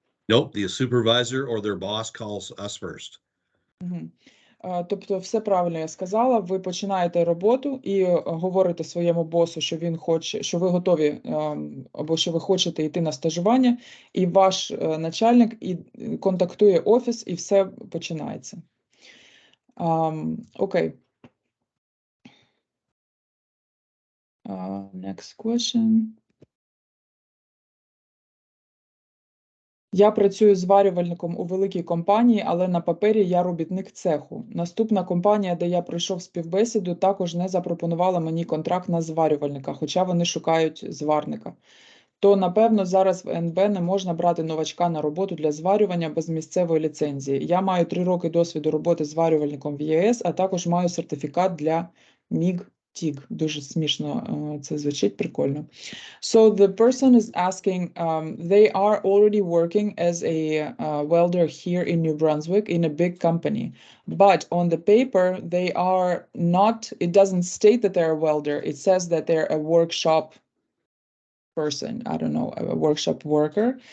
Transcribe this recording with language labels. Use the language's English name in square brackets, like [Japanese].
[English] Nope, the supervisor or their boss calls us first. [Ukrainian] Тобто все правильно я сказала, ви починаєте роботу і говорите своєму босу, що він хоче, що ви готові, або що ви хочете йти на стажування, і ваш начальник контактує офіс, і все починається. Окей. [English] Next question. [Ukrainian] Я працюю зварювальником у великій компанії, але на папері я робітник цеху. Наступна компанія, де я пройшов співбесіду, також не запропонувала мені контракт на зварювальника, хоча вони шукають зварника. То, напевно, зараз в НБ не можна брати новачка на роботу для зварювання без місцевої ліцензії. Я маю 3 роки досвіду роботи зварювальником в ЄС, а також маю сертифікат для МІГ-ТІГ. Дуже смішно це звучить, прикольно. [English] So the person is asking, they are already working as a welder here in New Brunswick in a big company, but on the paper they are not, it doesn't state that they're a welder, it says that they're a workshop person, I don't know, a workshop worker.